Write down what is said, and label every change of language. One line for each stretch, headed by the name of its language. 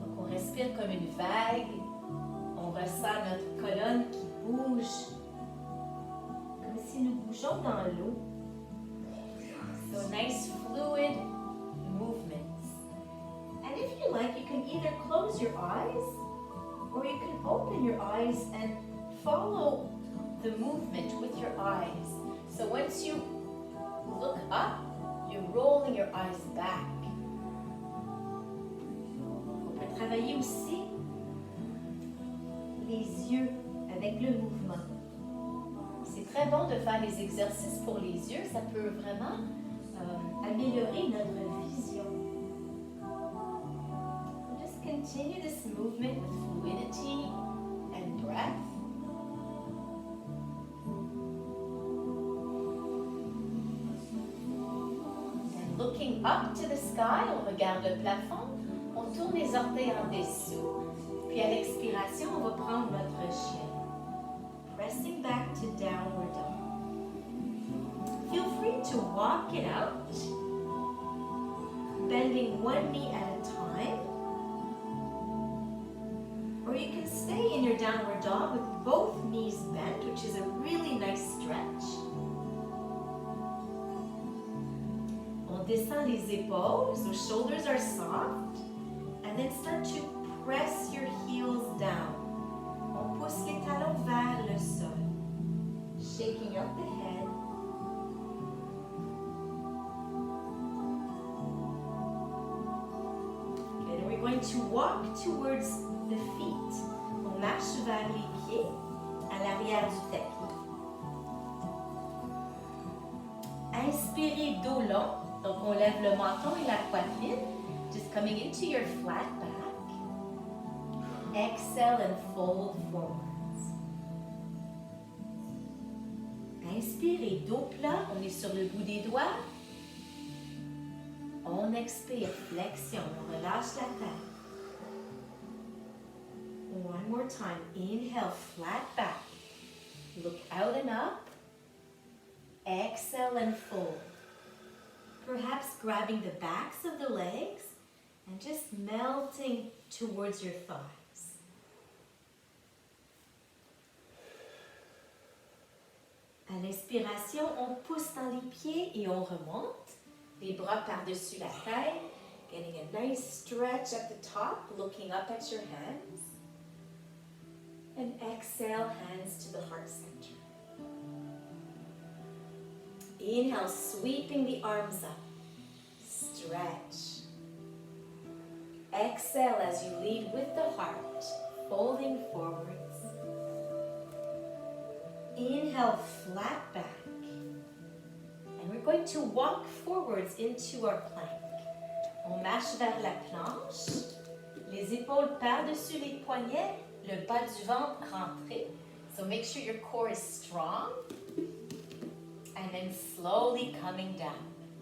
French: Respire comme une vague, on ressent notre colonne qui bouge, comme si nous bougeons dans l'eau.
English: So nice fluid movements. And if you like, you can either close your eyes or you can open your eyes and follow the movement with your eyes. So once you look up, you're rolling your eyes back.
French: Travailler aussi les yeux avec le mouvement. C'est très bon de faire les exercices pour les yeux, ça peut vraiment améliorer notre vision.
English: So just continue this movement with fluidity and breath. And looking up to the sky,
French: on regarde le plafond. On tourne les orteils en dessous, puis à l'expiration, on va prendre notre chien.
English: Pressing back to downward dog. Feel free to walk it out, bending one knee at a time. Or you can stay in your downward dog with both knees bent, which is a really nice stretch.
French: On descend les épaules,
English: so shoulders are soft. And then start to press your heels down.
French: On pousse les talons vers le sol.
English: Shaking up the head. to walk towards the feet.
French: On marche vers les pieds à l'arrière du tapis. Inspirez dos long. Donc, on lève le menton et la poitrine.
English: Just coming into your flat back. Exhale and fold forwards.
French: Inspirez, dos plat. On est sur le bout des doigts. On expire, flexion. On relâche la tête.
English: One more time. Inhale, flat back. Look out and up. Exhale and fold. Perhaps grabbing the backs of the legs and just melting towards your thighs.
French: À l'inspiration, on pousse dans les pieds et on remonte. Les bras par-dessus la tête.
English: Getting a nice stretch at the top, looking up at your hands. And exhale, hands to the heart center. Inhale, sweeping the arms up. Stretch. Exhale as you lead with the heart, folding forwards. Inhale, flat back. And we're going to walk forwards into our plank.
French: On marche vers la planche. Les épaules par-dessus les poignets, le bas du ventre rentré.
English: So make sure your core is strong. And then slowly coming down.